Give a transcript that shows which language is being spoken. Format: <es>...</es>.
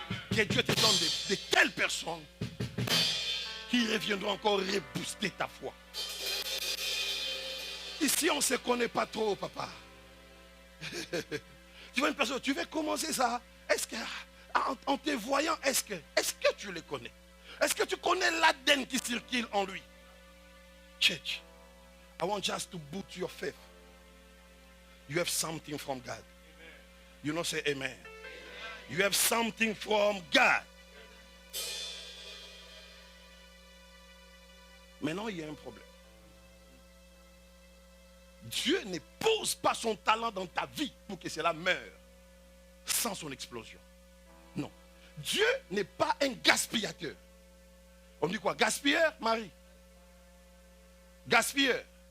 <fr>Que Dieu te donne de telles personnes qui reviendront encore rebooster ta foi. Ici, on ne se connaît pas trop, papa. Tu vois une personne, tu veux commencer ça. Est-ce que, en te voyant, est-ce que tu le connais? Est-ce que tu connais l'ADN qui circule en lui?</fr> <en>Church, I want just to boot your faith. You have something from God. You know, say amen. You have something from God.</en> <fr>Maintenant, il y a un problème. Dieu ne pose pas son talent dans ta vie pour que cela meure sans son explosion. Non. Dieu n'est pas un gaspillateur. On dit quoi? Gaspilleur, Marie? Gaspilleur.</fr>